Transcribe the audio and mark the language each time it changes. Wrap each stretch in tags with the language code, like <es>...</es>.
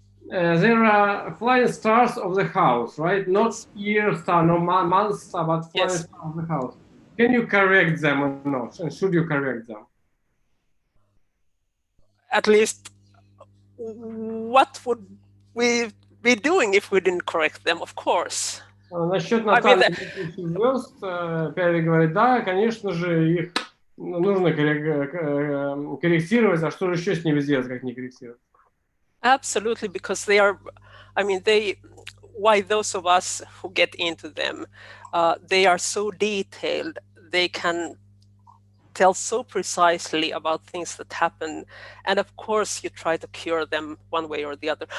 <en>There are flying stars of the house, right? Not year star, no month star, but flying stars of the house. Can you correct them or not? And should you correct them? At least, what would we be doing if we didn't correct them? Of course.</en> <ru>Насчет натальных звезд, Пяйви говорит, да, конечно же, их нужно корректировать, а что же еще с ними сделать, как не корректировать?</ru> <en>Absolutely, because they are, why those of us who get into them, they are so detailed, they can tell so precisely about things that happen, and of course you try to cure them one way or the other.</en>